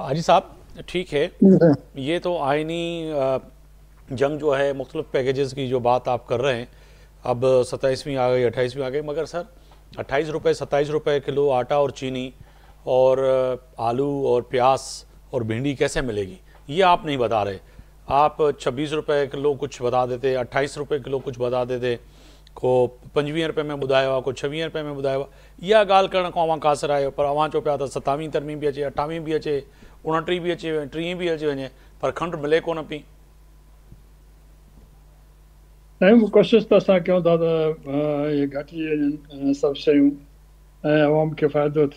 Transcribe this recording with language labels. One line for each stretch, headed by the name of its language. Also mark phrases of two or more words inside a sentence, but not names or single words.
Urdu: حاجی صاحب ٹھیک ہے، یہ تو آئینی جنگ جو ہے، مختلف پیکیجز کی جو بات آپ کر رہے ہیں، اب 27ویں آ گئی، 28ویں آ گئی، مگر سر 28 روپے 27 روپے کلو آٹا اور چینی اور آلو اور پیاز اور بھنڈی کیسے ملے گی، یہ آپ نہیں بتا رہے۔ آپ 26 روپے کلو کچھ بتا دیتے، 28 روپے کلو کچھ بتا دیتے، کو 25 روپے میں
Sindhi: ॿुधायो आहे، को 26 रुपए में ॿुधायो आहे। इहा ॻाल्हि करण खां अवां कासर आहियो, पर अवां चओ पिया त 27वीं तरमीम बि अचे, 28वीं बि अचे, 29 बि अचे, 30 बि अची वञे, पर खंड मिले कोन पई। नहीं, कोशिशि त असां कयूं था त इहे घटिजी वञनि सभु शयूं ऐं अवाम खे फ़ाइदो थिए।